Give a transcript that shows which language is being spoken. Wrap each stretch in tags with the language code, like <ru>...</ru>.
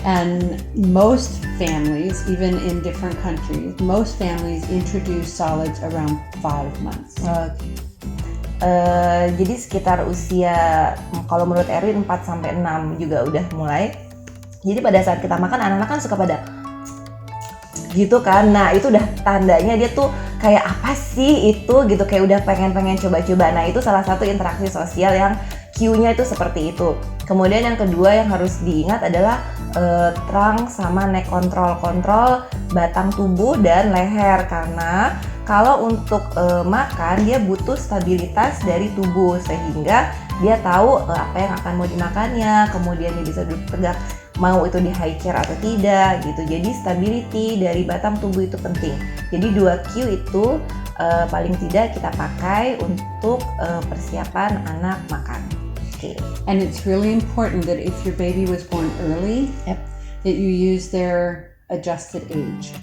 <en>And most families, even in different countries, most families introduce solids around 5 months. Okay.</en> <id>Jadi sekitar usia, kalau menurut Erin 4 sampai 6 juga udah mulai. Jadi pada saat kita makan, anak-anak kan suka pada gitu kan. Nah itu udah tandanya dia tuh kayak apa sih itu gitu, kayak udah pengen coba-coba. Nah itu salah satu interaksi sosial yang</id> <en>cue-nya</en> <id>itu seperti itu. Kemudian yang kedua yang harus diingat adalah</id> <en>trunk sama neck</en> <id>kontrol batang tubuh dan leher, karena kalau untuk makan dia butuh stabilitas dari tubuh sehingga dia tahu apa yang akan mau dimakannya, kemudian dia bisa duduk tegak, mau itu di</id> <en>high chair</en> <id>atau tidak gitu. Jadi</id> <en>stability</en> <id>dari batang tubuh itu penting. Jadi 2 cue itu paling tidak kita pakai untuk persiapan anak makan. Okay.</id> <en>And it's really important that if your baby was born early, that you use their adjusted age.</en>